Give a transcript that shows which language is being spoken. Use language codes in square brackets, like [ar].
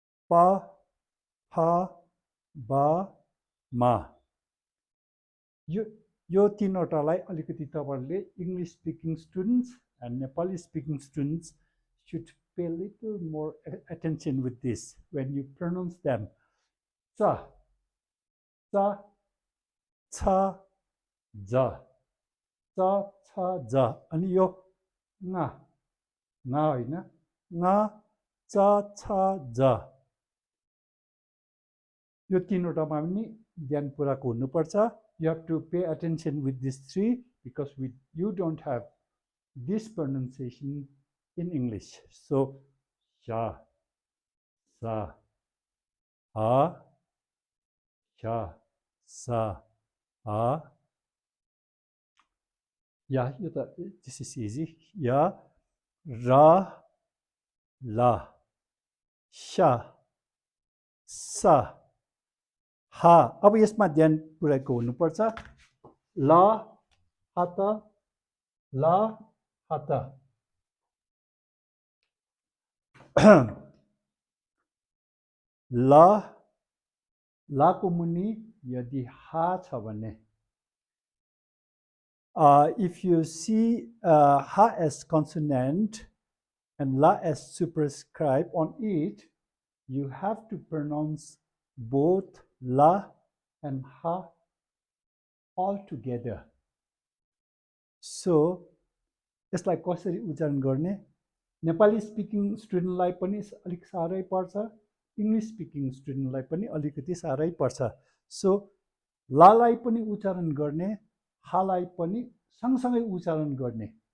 [ne] प फ ब म यो तीनवटालाई अलिकति तपाईँहरूले [en] English speaking students and Nepali speaking students should pay a little more attention with this when you pronounce them. Cha, cha, cha, ja, cha, cha, ja. [ne] अनि यो ना होइन ना cha, cha, ja. यो तीनवटामा पनि ध्यान पुऱ्याएको हुनुपर्छ [en] you have to pay attention with these three because you don't have this pronunciation in English. So, sha, sa, ha, sha, sa, ha. Yeah, this is easy. Ya, ra, la, sha, sa, हा. [ne] अब यसमा ध्यान पुर्याएको हुनुपर्छ। ल हात, ल हात। ल लाको मुनि यदि हा छ भने, [en] if you see ha as consonant and la as superscribe on it, you have to pronounce both la and ha all together. [ne] So यसलाई कसरी उच्चारण गर्ने? नेपाली स्पिकिङ स्टुडेन्टलाई पनि अलिक साह्रै पर्छ, इङ्ग्लिस स्पिकिङ स्टुडेन्टलाई पनि अलिकति साह्रै पर्छ। सो लालाई पनि उच्चारण गर्ने, हालाई पनि सँगसँगै उच्चारण गर्ने।